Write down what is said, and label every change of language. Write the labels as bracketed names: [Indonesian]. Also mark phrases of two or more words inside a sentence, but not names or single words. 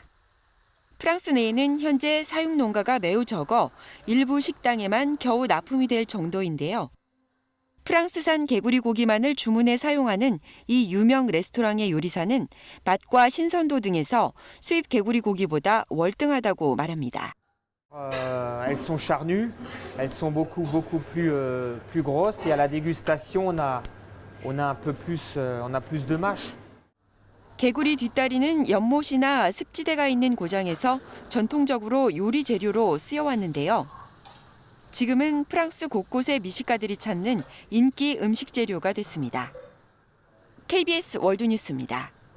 [Korean] 프랑스 내에는 현재 사육 농가가 매우 적어 일부 식당에만 겨우 납품이 될 정도인데요. 프랑스산 개구리 고기만을 주문해 사용하는 이 유명 레스토랑의 요리사는 맛과 신선도 등에서 수입 개구리 고기보다 월등하다고 말합니다. [French] Elles sont charnues, elles sont beaucoup plus grosses et à la dégustation on a plus de mâche. [Korean] 개구리 뒷다리는 연못이나 습지대가 있는 고장에서 전통적으로 요리 재료로 쓰여왔는데요. 지금은 프랑스 곳곳의 미식가들이 찾는 인기 음식 재료가 됐습니다. KBS 월드뉴스입니다.